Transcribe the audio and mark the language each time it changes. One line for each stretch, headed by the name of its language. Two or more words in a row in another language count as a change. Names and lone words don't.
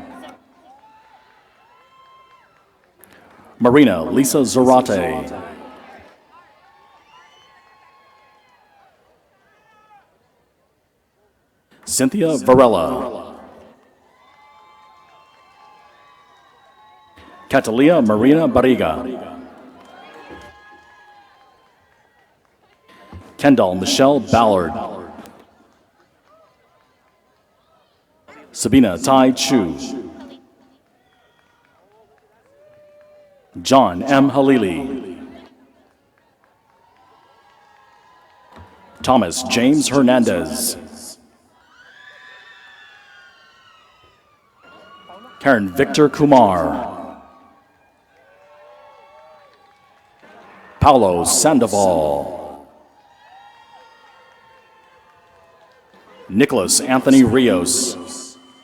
English: Marina Lisa Zarate. Cynthia Varela. Catalia Marina Barriga. Kendall Michelle Ballard. Sabina Tai Chu. John M. Halili. Thomas James Hernandez. Karen Victor Kumar. Paulo Sandoval. Nicholas Anthony Rios.